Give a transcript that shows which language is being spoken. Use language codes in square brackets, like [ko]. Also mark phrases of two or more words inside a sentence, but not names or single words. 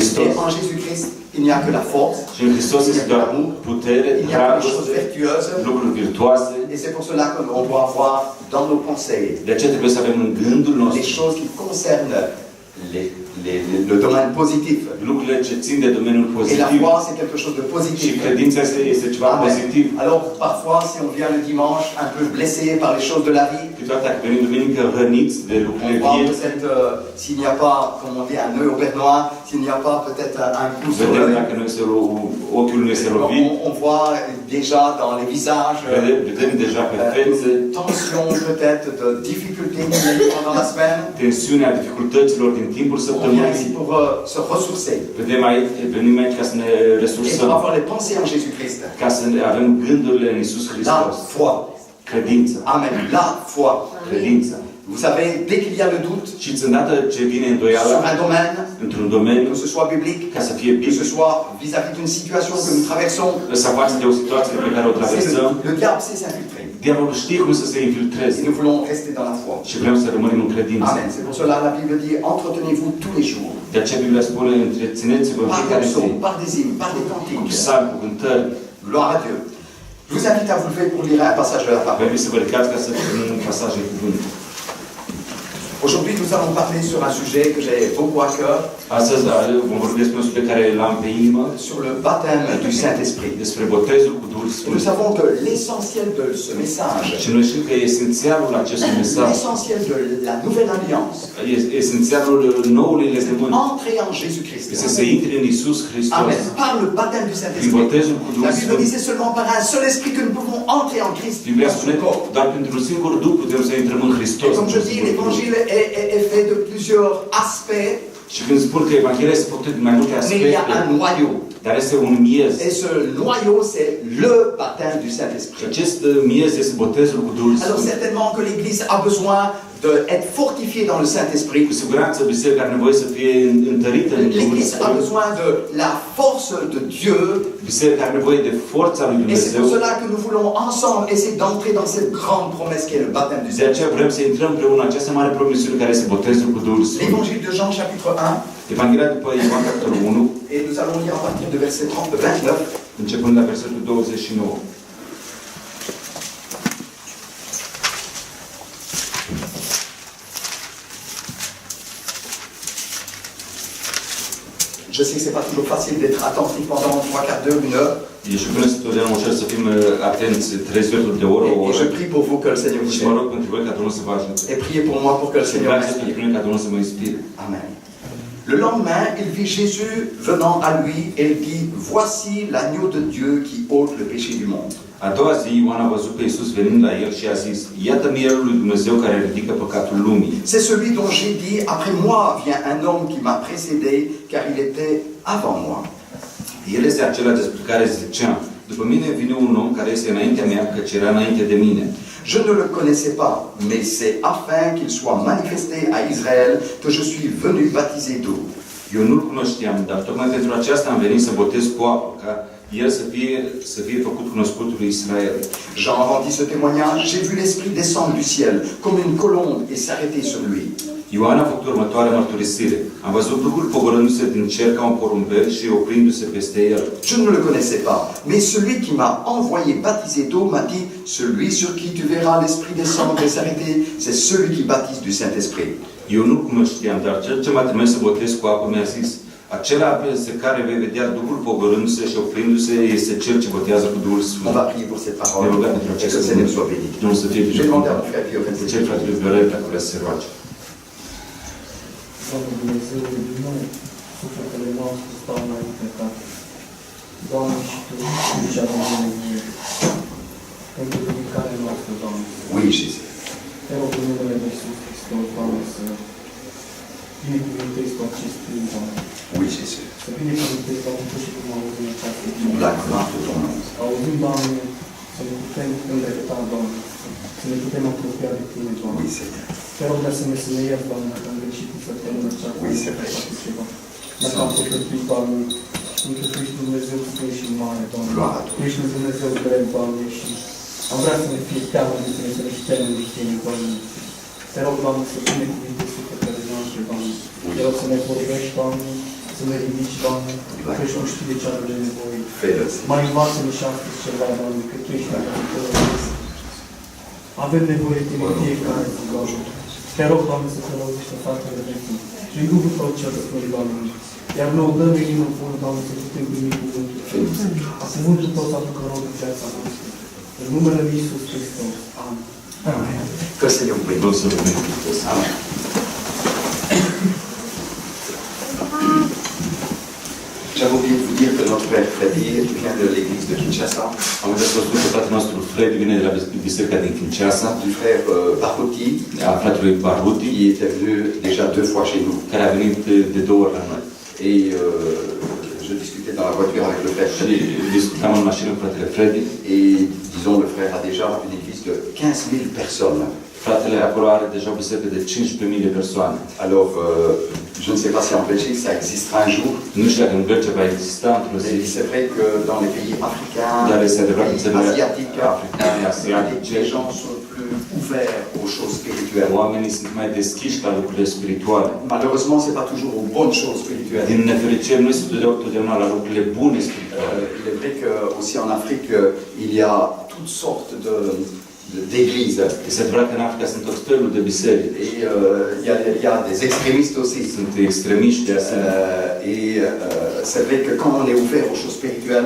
[ro] Hristos. [fr] Et en Jésus-Christ, il n'y a que la force, [ro] Și în Hristos este doar putere, [fr] il n'y a que des choses [ro] dragoste, [fr] vertueuses. [ro] lucruri virtuoase. [fr] Et c'est pour cela qu'on doit avoir dans nos pensées [ro] De aceea trebuie să avem în gândul [fr] les [ro] nostru [fr] choses qui concernent le domaine positif. [ro] lucrurile ce țin de domeniul [fr] Et la [ro] pozitiv. [fr] foi, c'est quelque chose de [ro] Și [fr] positif. [ro] credința este ceva [fr] Amen. [ro] pozitiv. [fr] Alors, parfois, si on vient le dimanche un peu blessé par les choses de la vie, [ro] Câteodată dacă venim duminică răniți de [fr] on [ro] lucrurile [fr] voit [ro] vieții, [fr] peut-être s'il n'y a pas, comme on dit, un nœud au père noir, s'il n'y a pas peut-être un coup sur [ro] vedem [fr] l'œil. [ro] dacă ochiul nu este lovit, [fr] On voit déjà dans les visages [ro] vedem deja pe fețe [fr] une tension peut-être de difficultés qu'il y a eu pendant la semaine. [ro] tensiunea dificultăților din timpul [fr] On vient [ro] săptămânii. [fr] ici pour se ressourcer [ro] Venim aici ca să ne [fr] et pour [ro] resursăm, [fr] avoir les pensées en Jésus-Christ. [ro] ca să avem gândurile în Iisus [fr] La [ro] Hristos. [fr] foi. [ro] Credința. [fr] Amen. La foi. [ro] Credința. [fr] Vous savez, dès qu'il y a le doute [ro] Și îndată ce vine îndoială [fr] sur un domaine, [ro] într-un domeniu, [fr] que ce soit biblique, [ro] ca să fie [fr] que ce [ro] biblic, [fr] soit vis-à-vis d'une situation que nous traversons, [ro] să față de o situație pe care o traversăm, [fr] le diable sait s'infiltrer. [ro] diavolul știe cum să se infiltreze [fr] Et nous voulons rester dans la foi. [ro] și vrem să rămânem în credință. [fr] Amen. C'est pour cela la Bible dit entretenez-vous tous les jours. [ro] De aceea Biblia spune, întrețineți-vă în [fr] Par [ro] fiecare [fr] des [ro] zi, [fr] psaumes, par des hymnes, par des [ro] cu [fr] cantiques. [ro] psalmi, cu cântări. [fr] Gloire à Dieu. Je vous invite à vous lever pour lire un passage de la parole. [ro] Trebuie să vă ridicați ca să citim un pasaj de cuvânt. [fr] Aujourd'hui, nous allons parler sur un sujet que j'ai beaucoup à cœur, [ro] Astăzi vom vorbi despre un subiect care l-am pe inimă, [fr] sur le baptême du Saint-Esprit. [ro] despre botezul cu Duhul [fr] Et nous [ro] Sfânt. [fr] savons que l'essentiel de ce message, [ro] Și noi știm că esențialul acestui mesaj, [fr] l'essentiel de la nouvelle alliance, [ro] esențialul noului legământ, [fr] entrer en Jésus-Christ. [ro] este să intri în Iisus Hristos. [fr] Amen. Par le baptême du [ro] Prin [fr] Saint-Esprit. [ro] botezul cu [fr] La [ro] Duhul [fr] Bible [ro] Sfânt. [fr] dit c'est seulement par un seul esprit que nous pouvons entrer en Christ. [ro] Biblia [fr] dans [ro] spune [fr] son [ro] că [fr] corps. [ro] doar printr-un singur Duh putem să intrăm în [fr] Et [ro] Hristos. [fr] comme je dis, l'évangile est fait de plusieurs aspects, [ro] Și când spun că Evanghelia este făcută din mai multe [fr] mais il y a [ro] aspecte, [fr] un noyau. [ro] dar este un miez. [fr] Et ce noyau, c'est le baptême du [ro] Și [fr] Saint-Esprit. [ro] acest miez este botezul cu Duhul [fr] Alors [ro] Sfânt. [fr] certainement que l'Église a besoin d'être fortifiée dans le Saint-Esprit. [ro] Cu siguranță biserica are nevoie să fie întărită în Duhul [fr] L'Église a [ro] Sfânt. [fr] besoin de la force de Dieu. [ro] Biserica are nevoie de forța lui [fr] Et c'est [ro] Dumnezeu. [fr] pour cela que nous voulons ensemble essayer d'entrer dans cette grande promesse qui est le baptême du [ro] De [fr] Saint-Esprit. [ro] aceea vrem să intrăm împreună în această mare promisiune care este botezul cu Duhul Sfânt. [fr] L'évangile de Jean chapitre 1, [ro] Evanghelia după Ioan capitolul 1, [fr] et nous allons lire à partir de verset 29. [ro] începând la versetul 29. [fr] Je sais que ce n'est pas toujours facile d'être attentif pendant 3 quarts d'heure, une heure. [ro] E și bine să totdeauna ușor să fim atenți 3 sferturi de oră, o [fr] Et [ro] oră. [fr] je prie pour vous que le Seigneur vous [ro] Și mă [fr] aide. [ro] rog pentru voi ca Domnul să vă ajute. [fr] Et priez pour moi pour que le [ro] Și [fr] Seigneur [ro] vreau să pentru [fr] m'inspire. [ro] mine ca Domnul să mă inspire. [fr] Amen. Le lendemain, il vit Jésus venant à lui et il dit, voici l'agneau de Dieu qui ôte le péché du monde. [ro] A doua zi, Ioan a văzut pe Iisus venind la el și a zis, iată mielul lui Dumnezeu care ridică păcatul lumii. [fr] C'est celui dont j'ai dit, après moi vient un homme qui m'a précédé, car il était avant moi. [ro] El este acela despre care ziceam, după mine vine un om care este înaintea mea, căci era înainte de mine. [fr] Je ne le connaissais pas, mais c'est afin qu'il soit manifesté à Israël que je suis venu baptiser d'eau. [ro] Eu nu-l cunoșteam, dar tocmai pentru aceasta am venit să botez cu apă, ca el să fie făcut cunoscut lui Israel. [fr] Jean rendit ce témoignage, j'ai vu l'Esprit descendre du ciel, comme une colombe, et s'arrêter sur lui. [ro] Ioan a făcut următoarea mărturisire. Am văzut Duhul pogorându-se din cer ca un porumbel și oprindu-se peste el. [fr] Je ne le connaissais pas, mais celui qui m'a envoyé baptiser d'eau m'a dit, celui sur qui tu verras l'Esprit descendre et s'arrêter, c'est celui qui baptise du Saint-Esprit. [ro] Eu nu cunoșteam, dar cel ce m-a trimis să botez cu apă mi-a zis, acela peste care vei vedea Duhul pogorându-se și oprindu-se este cel ce botează cu Duhul [fr] On [ro] Sfânt. [fr] va prier pour cette [ro] Ne [fr] parole, [ro] rugăm pentru [fr] et que [ro] acest [fr] le Seigneur [ro] cuvânt. [fr] soit béni. [ro] Domnul să fie [fr] Je vais demander à [ro] binecuvântat. [fr] mon frère Pio [ro] Pe [fr] de [ro] cel fratele Viorel, dacă vrea să se roage. Doamne Dumnezeu, din nou, sufletele noastre stau înainte ta. Doamne, și Tu zici avem nevoie. Pentru ridicarea noastră, Doamne. [fr] Oui, Jésus. [ro] Te rog în numele de Iisus Hristos, Doamne, să binecuvântezi cu acest timp, Doamne. [fr] Oui, Jésus. [ro] Să binecuvântezi, Doamne, tu și cum auzim în această zi. [fr] La gloire de ton nom. [ro] Auzim, Doamne, să ne putem îndrepta, Doamne, să ne putem apropia de Tine, Doamne. [fr] Oui, Seigneur. [ro] Te rog de asemenea să ne ierți, Doamne, dacă am greșit în săptămâna aceasta. [fr] Oui, c'est vrai. [ro] Ceva. Dacă am păcătuit, Doamne, pentru că Tu ești Dumnezeu Sfânt și mare, Doamne. [fr] Gloire à toi. [ro] Tu ești un Dumnezeu drept, Doamne, și am vrea să ne fie teamă de Tine, să ne temem de Tine, Doamne. Te rog, Doamne, să binecuvintezi sufletele noastre, Doamne. Te rog să ne vorbești, Doamne, să ne ridici, Doamne, că ești nu știi de ce avem nevoie. [fr] Fais-le. [ro] Mai învață-ne și astăzi ceva, Doamne, că Tu ești Dumnezeu. Avem nevoie de Tine în fiecare zi, Doamne. Te rog, Doamne, să te rogești în fratele nostru. Și în cuvântul Tău cel răspund, Doamne. Iar nouă dă-ne inimă bună, Doamne, să putem primi cuvântul. Ca cuvântul Tău să aducă rod în viața noastră. În numele Lui Iisus Hristos. Amin. [fr] Amen. Que le Seigneur vous [ro] Domnul [fr] bénisse. [ro] să vă binecuvânteze. [fr] Amen. J'avais oublié de vous dire que notre frère Freddy vient de l'église de Kinshasa, [ro] Am uitat să vă spun că fratele nostru Fred vine de la biserica din Kinshasa, [fr] du frère Barouti, [ro] a fratelui Baruti, [fr] qui était venu déjà 2 fois chez nous. [ro] care a venit de 2 ori la noi. [fr] Et je discutais dans la voiture avec le frère [ro] Și [fr] Freddy. [ro] discutam în mașină cu fratele Freddy. [fr] Et disons, le frère a déjà une église de 15 000 personnes. [ro] Fratele acolo are deja o biserică de 15.000 de persoane. [fr] Alors, je ne sais pas si en Belgique ça existera un jour, [ro] Nu știu dacă în Belgia va exista într-o zi, [fr] mais c'est vrai que dans les pays africains, [ro] dar este adevărat că în [fr] les [ro] țările [fr] pays asiatiques, [ro] africane, asiatice, [fr] les gens sont plus ouverts aux choses spirituelles. [ro] oamenii sunt mai deschiși la lucrurile spirituale. [fr] Malheureusement, ce n'est pas toujours aux bonnes choses spirituelles. [ro] Din nefericire, nu este totdeauna la lucrurile bune spirituale. [fr] Il est vrai qu'aussi en Afrique, il y a toutes sortes d'églises. [ro] Este adevărat că în Africa sunt tot felul de biserici. [fr] Et il y a des extrémistes aussi. [ro] Sunt extremiști de asemenea. [fr] C'est vrai que quand on est ouvert aux choses spirituelles,